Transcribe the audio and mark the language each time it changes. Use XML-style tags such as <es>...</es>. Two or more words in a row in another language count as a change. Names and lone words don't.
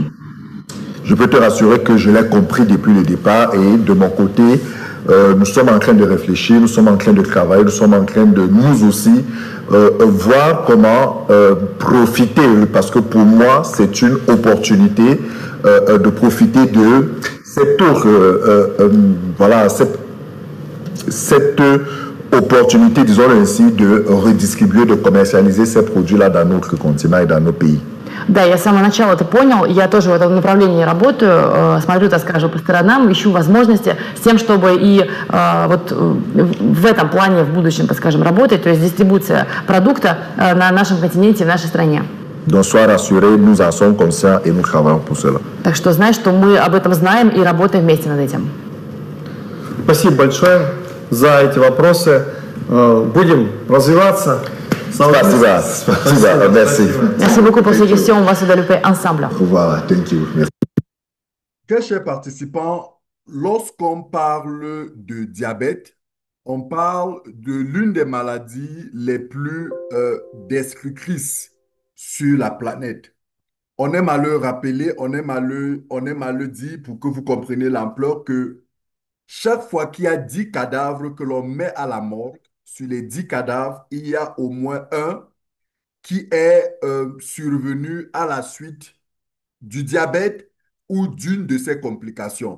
<fr>Je peux te rassurer que je l'ai compris depuis le départ et de mon côté, nous sommes en train de réfléchir, nous sommes en train de travailler, nous sommes en train de nous aussi voir comment profiter, parce que pour moi, c'est une opportunité de profiter de cette cette opportunité, disons ainsi, de redistribuer, de commercialiser ces produits-là dans notre continent et dans nos pays.</fr> <ru>Да, я с самого начала это понял, я тоже в этом направлении работаю, смотрю, так скажем, по сторонам, ищу возможности с тем, чтобы и вот в этом плане в будущем, так скажем, работать, то есть дистрибуция продукта на нашем континенте, в нашей стране.</ru> <fr>Donc, sois rassuré, nous en sommes conscients et nous travaillons pour cela.</fr> <ru>Так что знай, что мы об этом знаем и работаем вместе над этим. Спасибо большое за эти вопросы. Будем развиваться. Спасибо, спасибо,</ru> <fr>merci. Merci beaucoup pour ces questions, on va se développer ensemble. Voilà,</fr> <en>thank you.</en> <fr>Merci. Très chers participants, lorsqu'on parle de diabète, on parle de l'une des maladies les plus destructrices sur la planète. On aime à le rappeler, on aime à le dire pour que vous compreniez l'ampleur que chaque fois qu'il y a 10 cadavres que l'on met à la morgue, sur les 10 cadavres, il y a au moins un qui est survenu à la suite du diabète ou d'une de ses complications.</fr>